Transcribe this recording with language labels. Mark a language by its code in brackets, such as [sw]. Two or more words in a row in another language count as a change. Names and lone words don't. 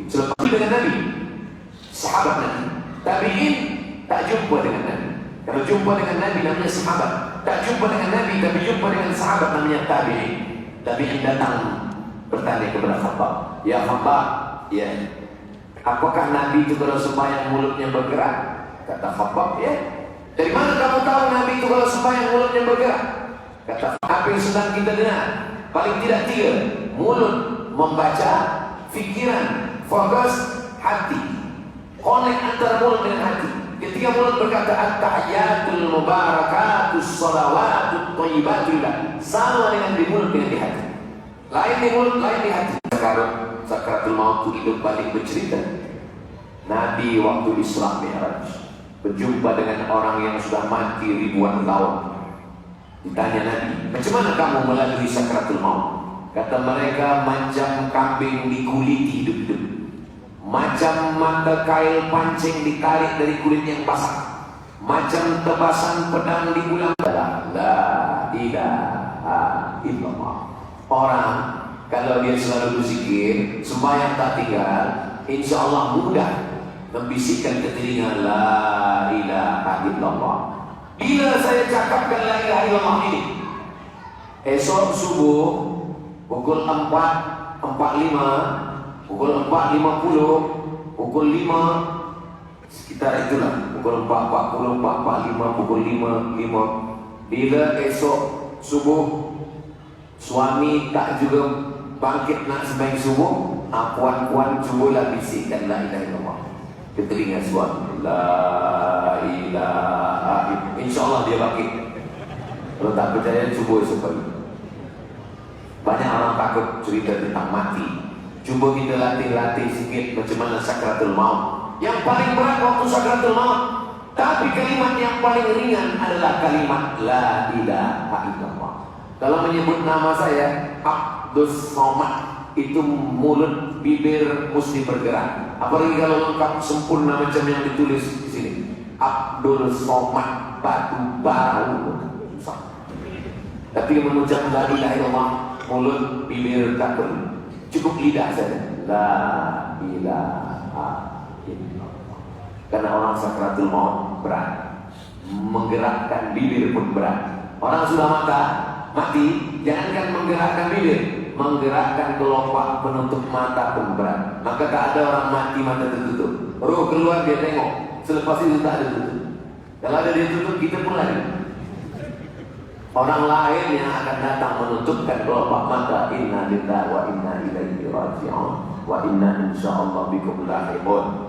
[ms] Selepas itu dengan Nabi, sahabat Nabi, tabi'in tak jumpa dengan Nabi. Kalau jumpa dengan Nabi namanya sahabat. Tak jumpa dengan Nabi tapi jumpa dengan sahabat namanya tabi'in. Tabi'in datang bertanya kepada Khabbab, ya Khabbab, ya, apakah Nabi itu kalau sembahyang mulutnya bergerak? Kata Khabbab, ya. Dari mana kamu tahu Nabi itu kalau sembahyang mulutnya bergerak? Kata, apa yang sedang kita dengar? Paling tidak 3. Mulut membaca, fikiran, fokus, hati. Connect antara mulut dengan hati. Ketika mulut berkata [ar] التحيات المباركات الصلوات الطيبات, [ms] sama dengan di mulut dengan di hati. Lain di mulut, lain di hati. carut sakratul maut itu hidup balik bercerita. Nabi waktu Isra Mi'raj berjumpa dengan orang yang sudah mati ribuan tahun. Ditanya Nabi, macam mana kamu melalui sakratul maut? Kata mereka, macam kambing dikuliti hidup-hidup, macam mata kail pancing ditarik dari kulit yang basah, macam tebasan pedang di bulan. [ar] لا إله إلا الله. [ms] Orang kalau dia selalu berzikir, sembahyang tak tinggal, [ar] إن شاء الله [ms] mudah membisikkan ke telinga [ar] لا إله إلا الله. [ms] Bila saya cakapkan [ar] لا إله إلا الله [ms] ini, esok subuh pukul 4.45, pukul 4.50, pukul 5, sekitar itulah, pukul 4.40, 4.45, pukul 5.05. Bila esok subuh suami tak juga bangkit nak sembahyang subuh, puan-puan cubalah bisikkan [ar] لا إله إلا الله [ms] ke telinga suami. [ar] لا إله إلا الله. إن شاء الله [ms] dia bangkit. Kalau tak percaya cuba sekali. Banyak orang takut cerita tentang mati. Cuba kita latih-latih sikit macam mana sakratul maut. Yang paling berat waktu sakratul maut, tapi kalimat yang paling ringan adalah kalimat [ar] لا إله إلا الله. [ms] Kalau menyebut nama saya Abdus Somad, itu mulut bibir mesti bergerak. Apalagi kalau lengkap sempurna macam yang ditulis di sini, Abdul Somad batu baru. Tapi mengucap [ar] لا إله إلا الله, [ms] mulut bibir tak perlu, cukup lidah saja. [ar] لا إله إلا الله. [ms] Karena orang sakratul maut berat, menggerakkan bibir pun berat. Orang sudah mati, jangankan menggerakkan bibir, menggerakkan kelopak penutup mata pun berat. Maka tak ada orang mati mata tertutup, roh keluar dia tengok, selepas itu tak ada tutup. Kalau ada dia tutup, kita pun lari. Orang lain yang akan datang menutupkan kelopak mata. [ar] إنا لله وإنا إليه راجعون وإنا إن شاء الله بكم لاحقون.